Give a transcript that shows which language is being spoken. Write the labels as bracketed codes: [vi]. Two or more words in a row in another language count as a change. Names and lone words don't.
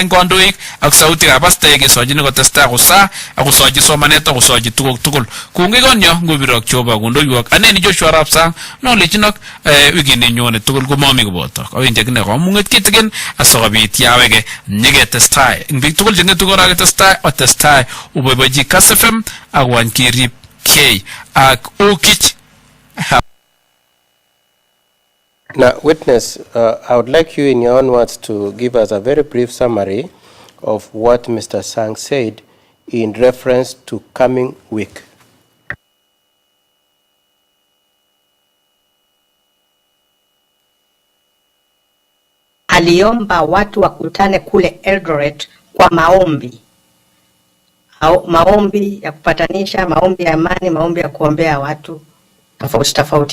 [kln] ing kondoik ak sauti kabasta ke sojini kotesta kusa ak soji somanet ak soji tugul kungi gonyo ngubirok choba kundoiwak aneni Joshua Rapsang no lechinok wikini nyone tugul kumomi kuboto awinje kine komunget kitigen asokobit yawege nyeketestai ing bik tugul jengetu kora ketestai otestai uboiboji kasefem ak wankirip K ak ukich. [en] Now, witness, I would like you in your own words to give us a very brief summary of what Mr. Sang said in reference to coming week. [sw] Aliomba watu wakutane kule Eldoret kwa maombi. Maombi ya kupatanisha, maombi ya amani, maombi ya kuombea watu tofauti.